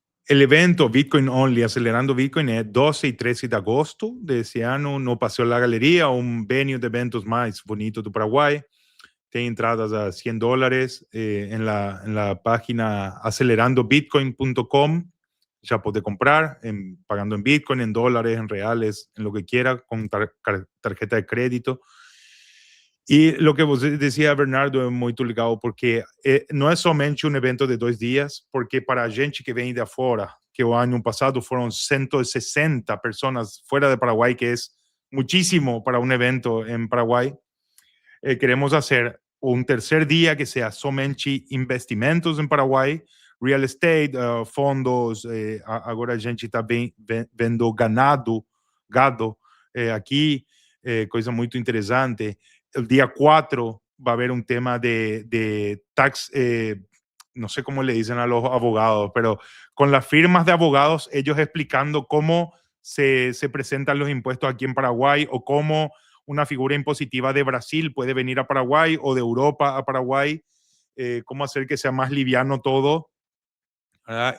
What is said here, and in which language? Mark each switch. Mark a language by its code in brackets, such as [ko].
[es] El evento Bitcoin Only, Acelerando Bitcoin, es 12 y 13 de agosto de ese año no Paseo La Galería, un venue de eventos más bonito do Paraguay. Tem entradas a $100 en la página acelerandobitcoin.com. ya puede comprar pagando en Bitcoin, en dólares, en reales, en lo que quiera, con tarjeta de crédito. [pt] E lo que você decía, Bernardo, é muito legal, porque não é somente um evento de 2 dias, porque para a gente que vem de afora, que o ano passado foram 160 pessoas fora de Paraguai, que é muitíssimo para um evento em Paraguai, queremos fazer um terceiro dia que seja somente investimentos em Paraguai, real estate, fundos, agora a gente está vendo gado aqui, coisa muito interessante. [es] El día 4 va a haber un tema de tax, no sé cómo le dicen a los abogados, pero con las firmas de abogados, ellos explicando cómo se presentan los impuestos aquí en Paraguay o cómo una figura impositiva de Brasil puede venir a Paraguay o de Europa a Paraguay, cómo hacer que sea más liviano todo. ¿Verdad?